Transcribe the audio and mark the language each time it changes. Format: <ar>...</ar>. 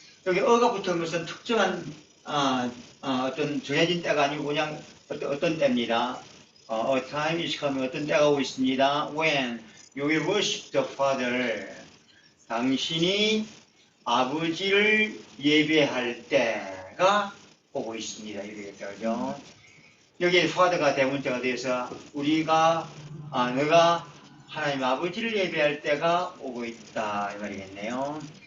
<ko>여기 어가 붙은 것은 특정한 어떤 정해진 때가 아니고 그냥 어떤 때입니다.</ko> <en>A time is coming.</en> <ko>어떤 때가 오고 있습니다.</ko> <en>When you will worship the Father.</en> <ko>당신이 아버지를 예배할 때가 오고 있습니다. 이렇게 되죠. 여기에 Father가 대문자가 되어서 우리가 너가 하나님 아버지를 예배할 때가 오고 있다 이 말이겠네요.</ko>